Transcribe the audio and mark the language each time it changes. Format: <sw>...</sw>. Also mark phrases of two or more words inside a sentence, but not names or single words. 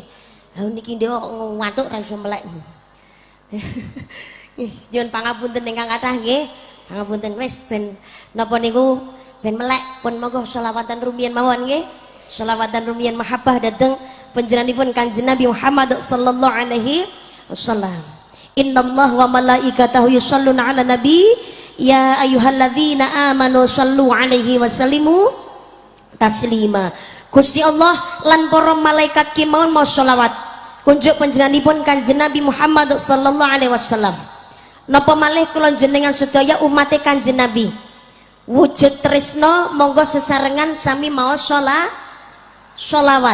<jv>Lah niki ndek wau watuk ra iso melek. Nggih, nyuwun pangapunten ingkang kathah nggih. Pangapunten wis ben napa niku ben melek pun monggo selawatan rumiyin mawon nggih. Selawatan rumiyin mahabbah dhateng panjenenganipun Kanjeng Nabi Muhammad</jv> <ar>صلى الله عليه وسلم. إن الله وملائكته يصلون على النبي يا أيها الذين آمنوا صلوا عليه وسلموا تسليما.</ar> <jv>Gusti Allah lan para malaikat kemawon mau sholawat kunjuk panjenenganipun Kanjeng Nabi Muhammad</jv> <ar>صلى الله عليه وسلم.</ar> <jv>Napa malih kula jenengan sedaya umat Kanjeng Nabi. Wujud tresno monggo sesarengan sami maos sholawat.</jv>